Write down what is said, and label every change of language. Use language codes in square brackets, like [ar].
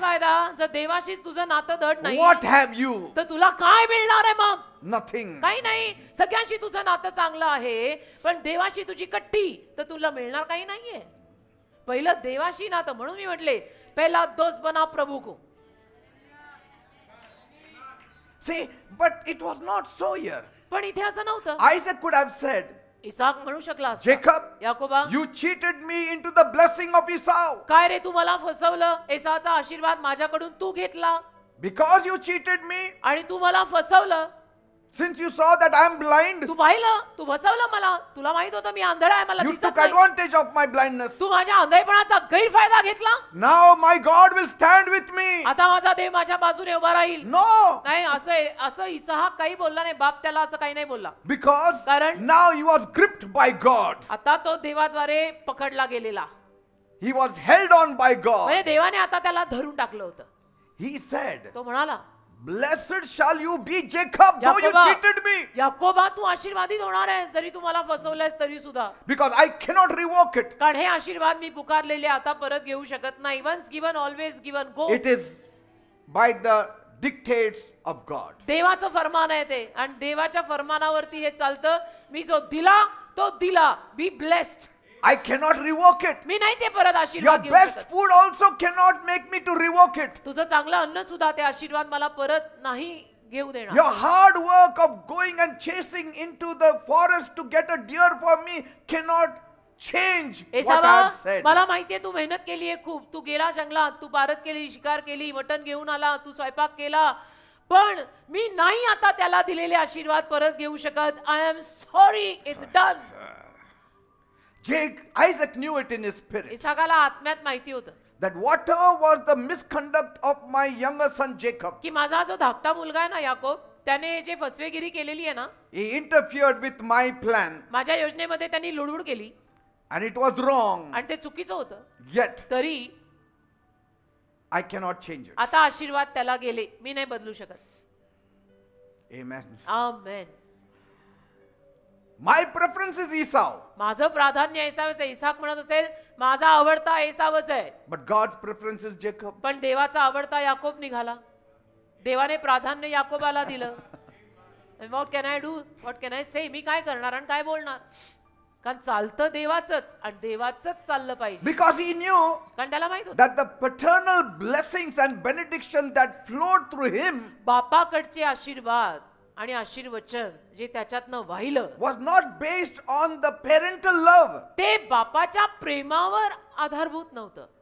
[mr] फायदा जर देवाशीच तुझं नातं धड नाही, [en] what have you? [mr] तर तुला काय मिळणार आहे मग? [en] Nothing. [mr] काही नाही. सगळ्यांशी तुझं नातं चांगलं आहे, पण देवाशी तुझी कट्टी, तर तुला मिळणार काही नाहीये. पहिलं देवाशी नातं, म्हणून मी म्हटले पहिला [hi] दोस्त बना प्रभू को. [en] See, but it was not so here. [mr] पण इथे असं नव्हतं. [en] Isaac could have said, [mr] Isaac म्हणू शकला असता, [en] Jacob, [mr] याकोबा, [en] you cheated me into the blessing of Esau. [mr] काय रे तू मला फसवलं, एसाचा आशीर्वाद माझ्याकडून तू घेतला, [en] Because you cheated me, [mr] आणि तू मला फसवलं. [en] since you saw that I am blind, [mr] तू पाहिलं, तू फसवलं मला. तुला माहित होतं मी आंधळा आहे, मला [en] you [mr] दिसत [en] took [mr] नाही. [en] advantage of my blindness. [mr] तू माझ्या आंधळेपणाचा गैरफायदा घेतला. [en] Now my God will stand with me. [mr] आता माझा देव माझ्या बाजूने उभा राहील. [en] No, [mr] नाही, असं इसाहाक काही बोलला नाही. बाप त्याला असं काही नाही बोलला. [en] because [mr] कारण [en] now he was gripped by God. [mr] आता तो देवाद्वारे पकडला गेलेला, [en] He was held on by God. [mr] म्हणजे देवाने आता त्याला धरून टाकलं होतं. [en] He said, [mr] तो म्हणाला, [en] blessed shall you be, Jacob, though you [mr] याकोबा, [en] cheated me, [mr] याकोबा तू आशीर्वादित होणार आहे, जरी तू मला फसवलंयस तरी सुद्धा. [en] because I cannot revoke it. [mr] कारण हे आशीर्वाद मी पुकारलेले आता परत घेऊ शकत नाही. [en] Once given always given. Go. It is by the dictates of God. [mr] देवाचं फरमान आहे ते, आणि देवाच्या फरमानावरती हे चालतं. मी जो दिला तो दिला. [en] Be blessed. I cannot revoke it. [mr] मी नाही ते परत [en] Your [mr] आशीर्वाद घेऊ [en] best [mr] शकत. [en] food also cannot make me to revoke it. [mr] तुझं चांगलं अन्न सुद्धा ते आशीर्वाद मला परत नाही घेऊ देणार. [en] Your hard work of going and chasing into the forest to get a deer for me cannot change what I [mr] एसावा, [en] have said. [mr] मला माहितीये तू मेहनत केली आहे खूप. तू गेला जंगलात, तू पारत केली, शिकार केली, मटण घेऊन आला, तू स्वयंपाक केला, पण मी नाही आता त्याला दिलेले आशीर्वाद परत घेऊ शकत. [en] I am sorry, it's done. Isaac knew it in his spirit [mr] इसाकाला आत्म्यात माहिती होतं [en] that whatever was the misconduct of my younger son Jacob, [mr] की माझा जो धाकटा मुलगा आहे ना याकोब, त्याने जे फसवेगिरी केलेली आहे ना, [en] he interfered with my plan [mr] माझ्या योजनेमध्ये त्यांनी लुडबुड केली, [en] and it was wrong. [mr] आणि ते चुकीचं होतं. [en] Yet [mr] तरी [en] I cannot change it. [mr] आता आशीर्वाद त्याला गेले, मी नाही बदलू शकत. [en] Amen. [mr] Amen. [en] My preference is Esau, [mr] माझं प्राधान्य एसावच आहे. इसाक म्हणत असेल माझा आवडता एसावच आहे, [en] but God's preference is Jacob. [mr] पण देवाचा आवडता याकोब निघाला. देवाने प्राधान्य याकोबाला दिलं. [en] What can I do, what can I say. [mr] मी काय करणार आणि काय बोलणार, कारण चालतं देवाचंच, आणि देवाचंच चाललं पाहिजे. [en] Because he knew [mr] कारण त्याला माहित होतं [en] that the paternal blessings and benediction that flowed through him [mr] बापाकडचे आशीर्वाद आणि आशीर्वचन जे त्याच्यातनं वाहिलं [en] was not based on the parental love, [mr] ते बापाच्या प्रेमावर आधारभूत नव्हतं,